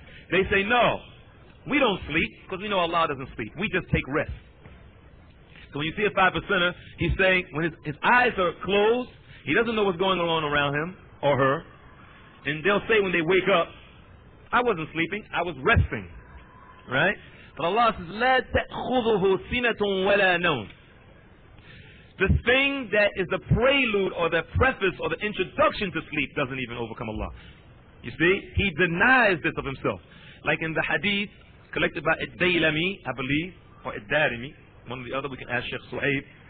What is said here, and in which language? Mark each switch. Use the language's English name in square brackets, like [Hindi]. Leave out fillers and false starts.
[English] They say, no, we don't sleep, because we know Allah doesn't sleep. We just take rest. So when you see a 5 percenter, he's saying when his eyes are closed, he doesn't know what's going on around him or her. And they'll say when they wake up, I wasn't sleeping, I was resting. Right? But Allah says, [Arabic] لا تأخذه سنة ولا نوم. [English] The thing that is the prelude or the preface or the introduction to sleep doesn't even overcome Allah. You see, He denies this of Himself. Like in the hadith, collected by Ad-Daylami, I believe, or Ad-Darimi, one or the other. We can ask Sheikh Suhaib.